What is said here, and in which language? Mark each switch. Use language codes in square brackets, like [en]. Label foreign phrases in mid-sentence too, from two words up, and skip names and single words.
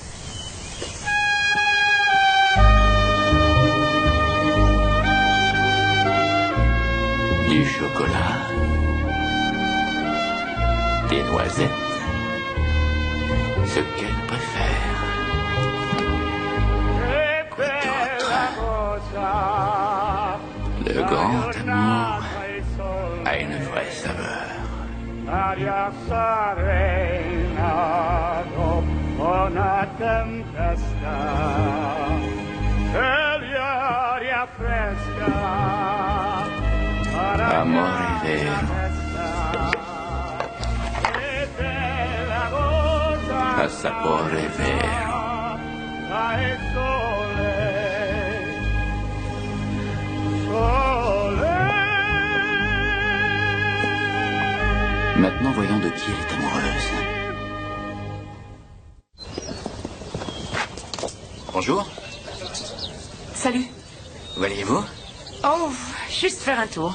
[fr] Du chocolat, des noisettes, ce qu'elle préfère. Quoi d'autre? Le grand amour a une vraie saveur. [it] Aria serena dopo una tempesta, e l'aria fresca, Amore vero, a sapore vero. dai sole, sole. [fr] Maintenant, voyons de qui elle est amoureuse. Bonjour. Salut. Où alliez-vous? Oh, juste faire un tour.